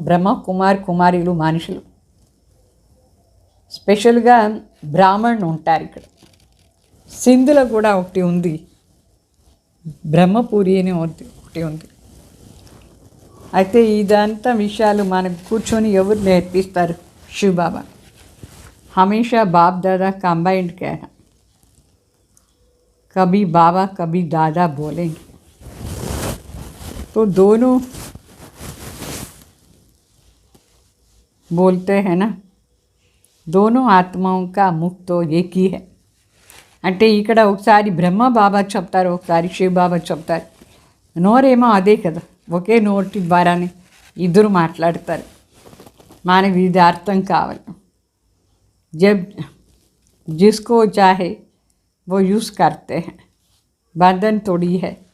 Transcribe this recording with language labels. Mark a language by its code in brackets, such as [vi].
[te] బ్రహ్మ కుమార్ కుమారిలు మనుషులు. స్పెషల్గా బ్రాహ్మణులు ఉంటారు ఇక్కడ. సింధులో కూడా ఒకటి ఉంది, బ్రహ్మపురి అని ఒకటి ఉంది. అయితే ఇదంతా విషయాలు మనకు కూర్చొని ఎవరు నేర్పిస్తారు? [hi] शिव बाबा। हमेशा बाप दादा कंबाइंड कहना, कभी बाबा कभी दादा बोलेंगे तो दोनों बोलते हैं ना, दोनों आत्माओं का मुख तो एक ही है। [te] అంటే ఇక్కడ ఒకసారి బ్రహ్మ బాబా చెప్తారు, ఒకసారి శివ బాబా చెప్తారు. నోరేమో అదే కదా, ఒకే నోటి ద్వారానే ఇద్దరు మాట్లాడతారు. మనకి ఇది అర్థం కావాలి. [hi] జబ్ जिसको चाहे वो यूज़ करते हैं, बंधन थोड़ी है।